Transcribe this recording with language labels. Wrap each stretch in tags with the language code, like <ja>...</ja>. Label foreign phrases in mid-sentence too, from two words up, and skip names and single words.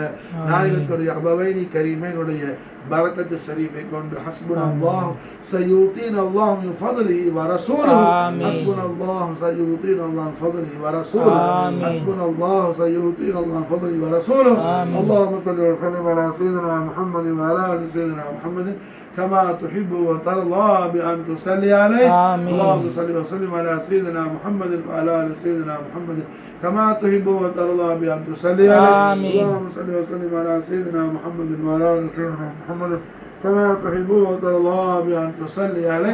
<ta>நாயகத்துடைய அபவைனி கரீமைனுடைய பரக்கத்து ஷரீஃபை கொண்டு</ta> <ar>حسبنا الله سيؤتينا الله من فضله ورسوله حسبنا الله سيؤتينا الله من فضله ورسوله حسبنا الله سيؤتينا الله من فضله ورسوله اللهم صل وسلم على سيدنا محمد وعلى آل سيدنا محمد كما تحب وترضى بأن تصلي عليه. اللهم صل وسلم على سيدنا محمد وعلى آل سيدنا محمد كما تحب وترضى بأن تصلي عليه. اللهم صل وسلم على سيدنا محمد وعلى آل سيدنا محمد كما تحب وترضى بأن تصلي عليه.</ar>